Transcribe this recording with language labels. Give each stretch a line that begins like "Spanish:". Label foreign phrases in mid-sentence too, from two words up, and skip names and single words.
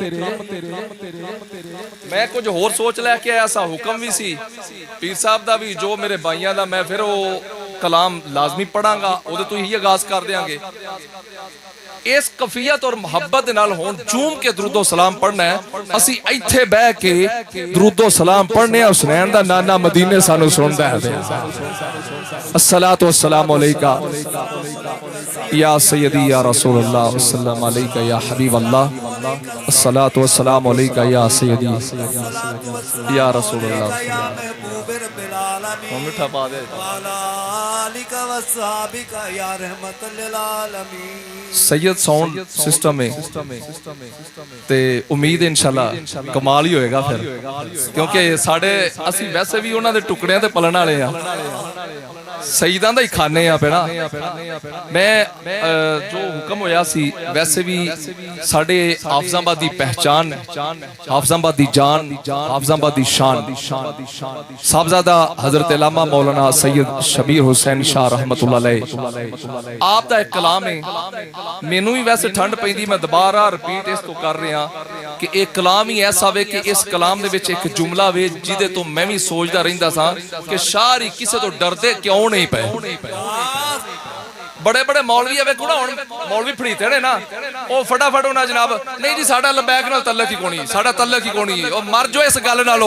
Punjabi: میں کجھ ہور سوچ لے کے آیا سا، حکم بھی سی پیر صاحب دا بھی، جو میرے بھائیوں دا، میں فیر او کلام لازمی پڑھاں گا، اوہدے توں ہی آغاز کر دیاں گے. اس کیفیت اور محبت نال ہن جھوم کے درود و سلام پڑھنا ہے. اسی ایتھے بہہ کے درود و سلام پڑھنے، حسین دا نانا مدینے سانوں سندا ہے.
Arabic: الصلاة والسلام عليك يا سيدي يا رسول الله وسلم عليك يا حبيب الله الصلاة والسلام عليك يا سيدي يا رسول الله.
Punjabi: مٹھا پا دے سید ساؤنڈ سسٹم ہے تے امید ان شاء اللہ کمال ہی ہووے گا فیر، کیونکہ ساڈے اسی ویسے بھی اوہناں دے ٹکڑیاں تے پلن والے آں، سیداں دا ہی کھانے آں پیڑا. میں جو حکم ہویا سی ویسے بھی ساڈے حافظ آباد دی پہچان، حافظ آباد دی جان، حافظ آباد دی شان صاحبزادہ حضرت علامہ مولانا سید شبیر حسین شاہ رحمۃ اللہ علیہ آپ دا اک کلام ہے. مینوں بھی ویسے ٹھنڈ پیندی، میں دوبارہ ریپیٹ اس توں کر رہا کہ اک کلام ہی ایسا اے کہ اس کلام دے وچ اک جملہ اے جیدے توں میں بھی سوچدا رہندا سا کہ شاعر ہی کسے توں ڈردے کیوں نہیں پئے. وڈے وڈے مولوی ہے ویکھو نا، ہن مولوی پھڑے گئے نے نا، او پھٹا پھٹ اوہناں جناب نہیں جی ساڈا لبیک نال تعلق ہی کوئی نی، ساڈا تعلق ہی کوئی نی، اور مر جاؤ اس گل نال.